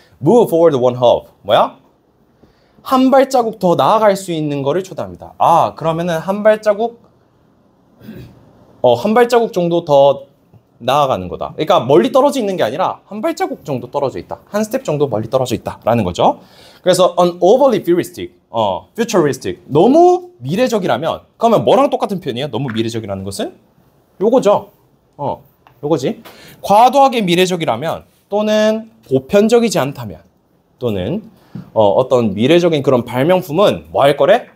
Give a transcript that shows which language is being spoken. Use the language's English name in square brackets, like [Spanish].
[English] Move forward one hop. [Korean] 뭐야? 한 발자국 더 나아갈 수 있는 거를 초대합니다. 아, 그러면은 한 발자국 정도 더 나아가는 거다. 그러니까 멀리 떨어져 있는 게 아니라 한 발자국 정도 떨어져 있다. 한 스텝 정도 멀리 떨어져 있다라는 거죠. 그래서 [English] an overly futuristic. [Korean] 너무 미래적이라면 그러면 뭐랑 똑같은 표현이에요? 너무 미래적이라는 것은? 요거죠. 요거지. 과도하게 미래적이라면 또는 보편적이지 않다면 또는 어떤 미래적인 그런 발명품은 뭐 할 거래?